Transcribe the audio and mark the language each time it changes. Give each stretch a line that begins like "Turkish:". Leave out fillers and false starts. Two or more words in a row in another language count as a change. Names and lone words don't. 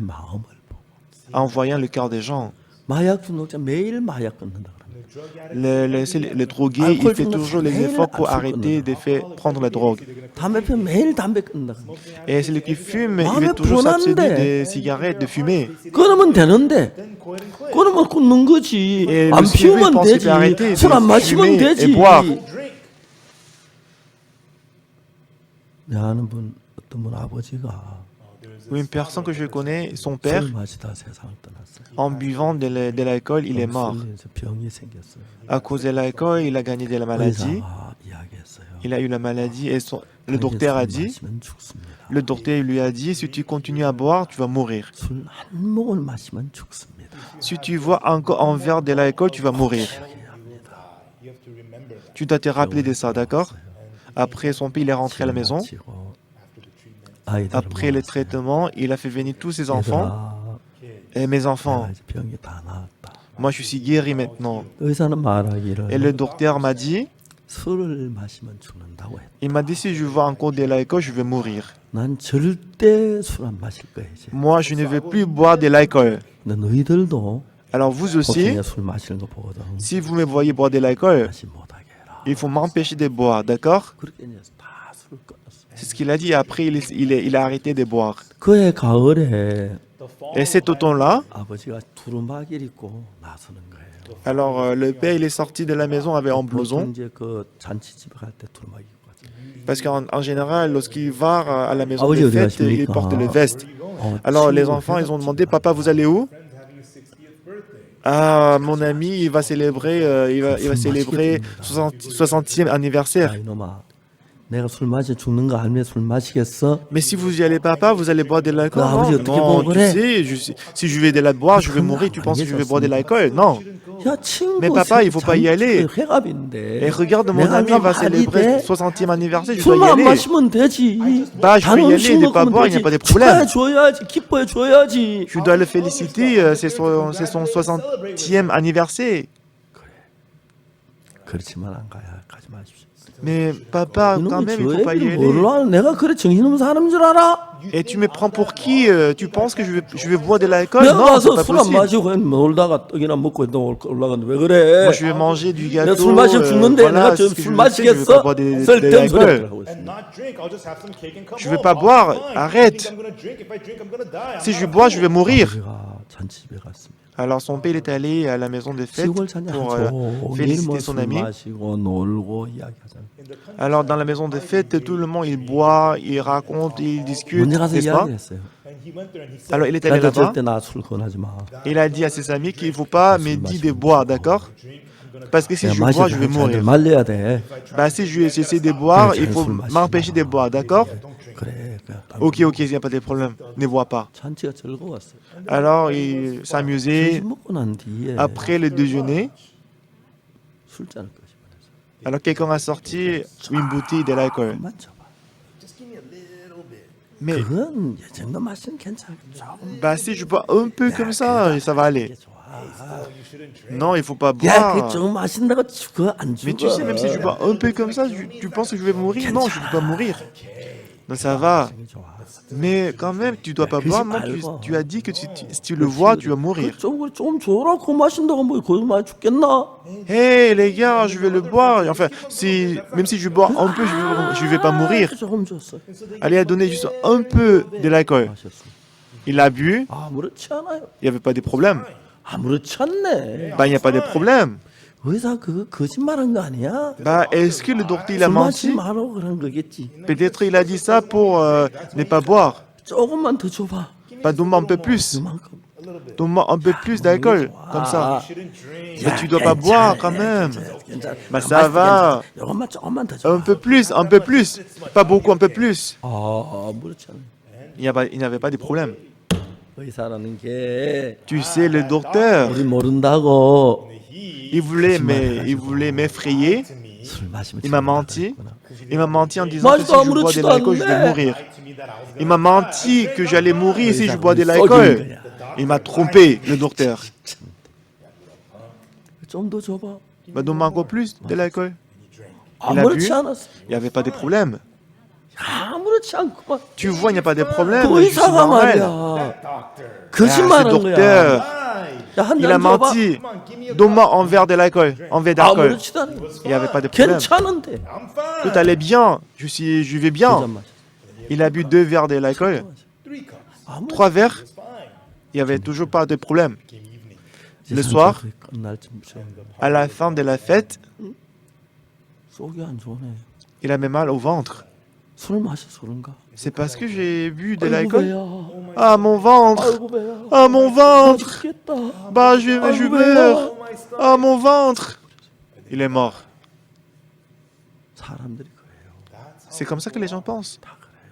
Korean: 마음을 보고
French: en voyant le cœur des gens.
Korean: 마약 중독자 매일 마약 끊는다 그럽니다.
French: Le drogué, il fait toujours les efforts pour arrêter de prendre la drogue.
Korean: 담배 피면 매일 담배 끊는다 그럽니다.
French: Et celui qui fume, il veut toujours s'abstenir des cigarettes, de fumer.
Korean: 끊으면 되는데 끊으면 끊는 거지.
French: Et
Korean: 안
French: le suivant, il
Korean: 피우면
French: pense qu'il peut arrêter
Korean: 되지. 술 안
French: de
Korean: 마시면
French: fumer et
Korean: 되지.
French: boire.
Korean: 내가 아는 분 어떤 분 아버지가
French: Une personne que je connais, son père,
Korean: 술 마시다 세상을 떠났어요.
French: en buvant de l'alcool, il est mort.
Korean: 술에서 병이 생겼어요.
French: À cause de l'alcool, il a gagné de la maladie.
Korean: 의사가 이야기했어요.
French: Il a eu la maladie et le docteur a dit,
Korean: 마시면 죽습니다.
French: le docteur lui a dit, si tu continues à boire, tu vas mourir.
Korean: 술 한 모금을 마시면 죽습니다.
French: Si tu bois encore un verre de l'alcool, tu vas mourir. Tu dois te rappeler de ça, d'accord? Après son père, il est rentré à la maison. Après le traitement, il a fait venir tous ses enfants. Et mes enfants,
Korean: 병이 다 나았다.
French: moi je suis guéri maintenant.
Korean: 의사는 말하기를
French: Et le docteur m'a dit,
Korean: 술을 마시면 죽는다고 했다.
French: il m'a dit, si je bois encore de l'alcool, je vais mourir.
Korean: 난 절대 술 안 마실 거야 이제.
French: Moi, je ne veux plus boire de l'alcool.
Korean: 근데 너희들도
French: Alors vous aussi,
Korean: 혹시 술 마시는 거 보거든.
French: si vous me voyez boire de l'alcool,
Korean: 마시 못하게 해라.
French: il faut m'empêcher de boire, d'accord?
Korean: 그렇게 이제 다 술을 끊었어.
French: C'est ce qu'il a dit. Après, il a arrêté de boire.
Korean: 그해 가을에
French: Et cet automne-là,
Korean: 아버지가 두루마기를 입고 나서는 거예요.
French: alors le père, il est sorti de la maison avec un blouson.
Korean: 이제 그 잔치집에 갈 때 두루마기 입고 가죠.
French: Parce qu'en général, lorsqu'il va à la maison
Korean: 아버지
French: de
Korean: 어디
French: fête,
Korean: 가십니까?
French: il porte le veste. Alors les enfants, ils ont demandé, papa, vous allez où? Ah, mon ami, il va célébrer, il va célébrer 60e anniversaire.
Korean: 야 이놈아, 내가 술 마시 죽는 거 알면 술 마시겠어?
French: Mais si vous y allez, papa, vous allez boire de l'alcool? Ah, Non, oui,
Korean: 어떻게
French: non,
Korean: 보면
French: tu
Korean: 그래?
French: sais, si je vais de la boire, je vais mourir. Tu penses que je vais boire de l'alcool? Non.
Korean: 야 친구,
French: Mais papa, il faut pas y aller.
Korean: 회갑인데.
French: Et regarde, mon
Korean: 내가
French: ami
Korean: 가
French: va
Korean: 말이
French: célébrer
Korean: 돼?
French: 60e anniversaire, je dois y
Korean: 술만 안
French: aller.
Korean: 마시면 되지.
French: Bah, je peux y aller, ne pas boire, il n'y a pas de problème.
Korean: 축하해줘야지, 기뻐해줘야지.
French: Je dois le féliciter, c'est son 60e anniversaire.
Korean: 그렇지만 안 가지 마십시오.
French: Mais papa, quand
Korean: 이놈이
French: même, il
Korean: 저
French: faut pas y
Korean: 애비를
French: aller.
Korean: 뭘로 내가 그래 정신없는 사람인 줄 알아?
French: Et tu me prends pour qui? Tu penses que je vais boire de l'alcool?
Korean: 내가
French: Non, c'est
Korean: 가서
French: pas
Korean: 술 안
French: possible.
Korean: 마시고 그냥 놀다가 떡이나 먹고 올라갔는데 왜 그래?
French: Moi, je vais manger du gâteau.
Korean: 내가 술 마시면 죽는데
French: voilà,
Korean: 내가
French: c'est
Korean: 저
French: ce que je
Korean: 술
French: veux faire, je vais pas
Korean: 마시겠어?
French: boire de
Korean: 쓸데없는 소리
French: l'alcool.
Korean: 하고 있습니다.
French: Je veux pas boire, arrête. Si je bois, je vais mourir.
Korean: 아버지가 잔치집에 갔습니다.
French: Alors son père est allé à la maison de fête
Korean: 시골 잔치
French: pour
Korean: 종일
French: féliciter son
Korean: 술
French: ami.
Korean: 마시고 놀고 이야기하잖아요.
French: Alors dans la maison de fête, tout le monde il boit, il raconte, il discute,
Korean: 먼저 가서
French: n'est-ce pas?
Korean: 이야기를 했어요.
French: Alors il est allé
Korean: 나한테
French: là-bas.
Korean: 절대 나 술 권하지 마.
French: Il a dit à ses amis qu'il ne faut pas me dire de boire, d'accord? Parce que si
Korean: 내가
French: je bois, je vais
Korean: 마시다
French: mourir.
Korean: 말려야 돼.
French: Bah si j'essaie de boire, il faut m'empêcher de boire, d'accord?
Korean: 그래. 그래.
French: Ok, ok, il n'y a pas de problème. Ne bois pas.
Korean: 잔치가 즐거웠어요.
French: Alors il s'amusait.
Korean: 점심 먹고 난 뒤에
French: Après le déjeuner,
Korean: 술잔을 끄집어내서
French: alors quelqu'un a sorti une bouteille de l'alcool.
Korean: 만져봐.
French: Mais
Korean: 그건 이 정도 맛은 괜찮겠죠.
French: bah si je bois un peu comme ça va aller. Non, il faut pas
Korean: 야,
French: boire.
Korean: 그좀 마신다고 죽어 안
French: Mais tu
Korean: 죽어?
French: sais, même si je bois un peu comme ça, tu penses que je vais mourir? Non, je ne vais pas mourir. Donc ça va.
Korean: 생이 좋아.
French: Mais quand même, tu dois pas
Korean: 그러지
French: boire. Non,
Korean: 말고.
French: tu as dit que si tu le vois, tu vas mourir.
Korean: 좀 줘라. 그거 마신다고 뭐 거기 많이 죽겠나?
French: Hé les gars, je vais le boire. Enfin, même si je bois un peu, je vais pas mourir.
Korean: 조금 줬어.
French: Allez, donner juste un peu de l'alcool.
Korean: 마셨어.
French: Il a bu,
Korean: 아무렇지 않아요.
French: il n'y avait pas de problème.
Korean: 아무렇지 않네.
French: Bah, il n'y a pas de problème.
Korean: 의사 그거 거짓말한 거 아니야?
French: Bah, est-ce que le docteur il a
Korean: 술 마지
French: menti?
Korean: 말라고 그런 거겠지.
French: Peut-être il a dit ça pour ne pas boire.
Korean: 조금만 더 줘봐.
French: Bah, donne-moi un peu plus.
Korean: 그만큼.
French: Donne-moi un peu plus d'alcool. Comme ça. Mais tu dois pas boire quand même. Bah, ça va.
Korean: 이것만 조금만 더
French: Un
Korean: 줘.
French: peu plus, un peu plus. Pas beaucoup, un peu plus.
Korean: 아무렇지 않네.
French: Il n'y avait pas de problème.
Korean: 의사라는 게
French: Tu sais, le docteur,
Korean: 우리 모른다고
French: il voulait m'effrayer.
Korean: 술 마시면
French: Il m'a menti. Il m'a menti en disant que si Moi, je bois de je l'alcool, je vais mourir. Il m'a menti que j'allais mourir si je bois de l'alcool. Il m'a trompé, le docteur.
Korean: 좀 더 줘봐.
French: Bah, donne-moi encore plus de l'alcool. Il a bu.
Korean: 아무렇지 않았어.
French: Il n'y avait pas de problème.
Korean: 아무렇지 않구만.
French: Tu vois, il n'y a pas de problème.
Korean: 그
French: Je suis
Korean: 의사가
French: normal.
Korean: 말이야.
French: Ah, ce
Korean: 거짓말한 거야.
French: docteur,
Korean: 야, 한
French: il a
Korean: 잔 줘봐.
French: menti. Donne-moi un verre de l'alcool. Un verre d'alcool.
Korean: 아무렇지도 않아.
French: Il n'y avait pas de problème.
Korean: 괜찮은데.
French: Tout allait bien. Je vais
Korean: 두
French: bien.
Korean: 잔 마셨어.
French: Il a bu 2 verres de l'alcool. 3 verres. Il n'y avait toujours pas de problème. Le soir,
Korean: 끝날 쯤
French: à la fin de la fête,
Korean: 속이 안 좋네.
French: il avait mal au ventre.
Korean: 술 마셔서 그런가?
French: C'est parce que j'ai bu de
Korean: 아이고,
French: l'alcool.
Korean: 배야.
French: Ah, mon ventre.
Korean: 아이고 배야.
French: Ah, mon ventre.
Korean: 죽겠다.
French: Bah, je meurs. Ah, mon ventre. Il est mort.
Korean: 사람들이 그래요.
French: C'est comme ça que les gens pensent.
Korean: 다 그래요.